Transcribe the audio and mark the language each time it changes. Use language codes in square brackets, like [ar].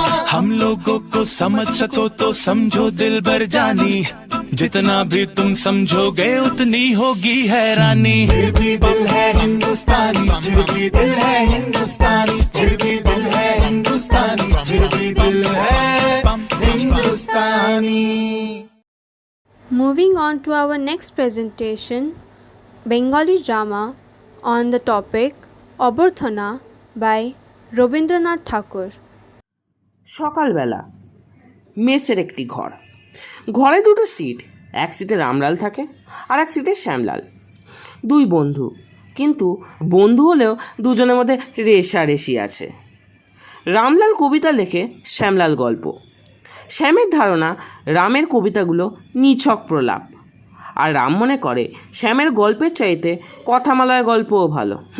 [hi] हम लोगों को समझ सको तो समझो दिल भर जानी, जितना भी तुम समझोगे उतनी होगी हैरानी। फिर भी दिल है हिंदुस्तानी, फिर भी दिल है हिंदुस्तानी, फिर भी दिल है हिंदुस्तानी, फिर भी दिल है हिंदुस्तानी। [en] Moving on to our next presentation, Bengali drama on the topic Oborthona by Rabindranath Tagore. [bn] সকালবেলা মেসের একটি ঘর, ঘরে দুটো সিট, এক সিটে রামলাল থাকে আর এক সিটে শ্যামলাল। দুই বন্ধু, কিন্তু বন্ধু হলেও দুজনের মধ্যে রেষারেষি আছে। রামলাল কবিতা লেখে, শ্যামলাল গল্প। শ্যামের ধারণা রামের কবিতাগুলো নিছক প্রলাপ, আর রাম মনে করে শ্যামের গল্পের চাইতে কথামালয় গল্পও ভালো।